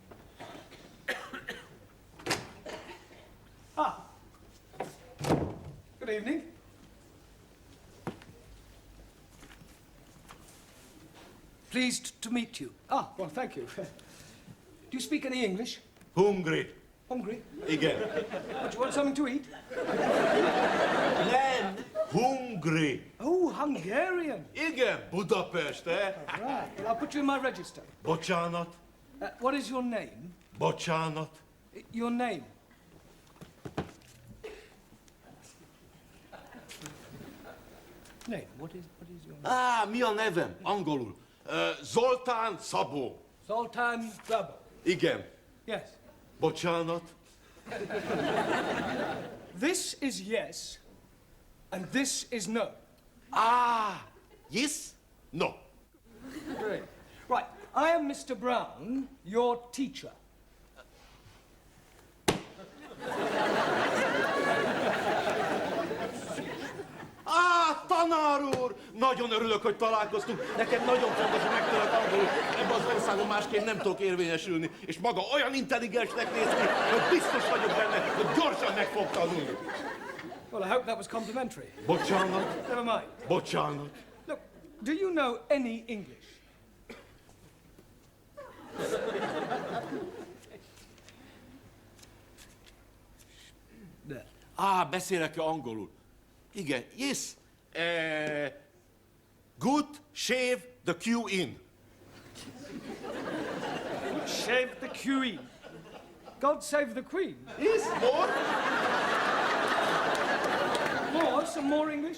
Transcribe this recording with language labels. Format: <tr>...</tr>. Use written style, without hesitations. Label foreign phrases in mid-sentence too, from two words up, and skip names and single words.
<en>Good evening. Pleased to meet you. Ah, well, thank you. Do you speak any English? Hungry. Hungry?</en> <hu>Igen.</hu> <en>What, you want something to eat?</en> <hu>Nem, hungry.</hu> <en>Oh, Hungarian.</en> <hu>Igen, Budapest, eh?</hu> <en>Right. I'll put you in my register.</en> <hu>Bocsánat.</hu> <en>What is your name?</en> <hu>Bocsánat.</hu> <en>Your name? Name. What is your name?</en> <hu>Mi a nevem? Angolul. Zoltán Szabó. Zoltán Szabó. Igen.</hu> <en>Yes.</en> <hu>Bocsánat.</hu> <en>This is yes, and this is no. Yes? No. Great. Right. I am Mr. Brown, your teacher.</en> <hu>Tanár úr! Nagyon örülök, hogy találkoztunk. Nekem nagyon fontos, hogy megtudok angolul. Ebben az országban másként nem tudok érvényesülni. És maga olyan intelligensnek néz ki, hogy biztos vagyok benne, hogy gyorsan meg fog tanulni.</hu> <en>Well, I hope that was complimentary.</en> <it>Buongiorno.</it> <en>Never mind.</en> <it>Buongiorno.</it> <en>Look, do you know any English?</en> <hu>Beszélek angolul. Igen,</hu> <en>yes. Good shave the queen. Shave the queen. God save the Queen. Yes, more. More? Some more English?</en>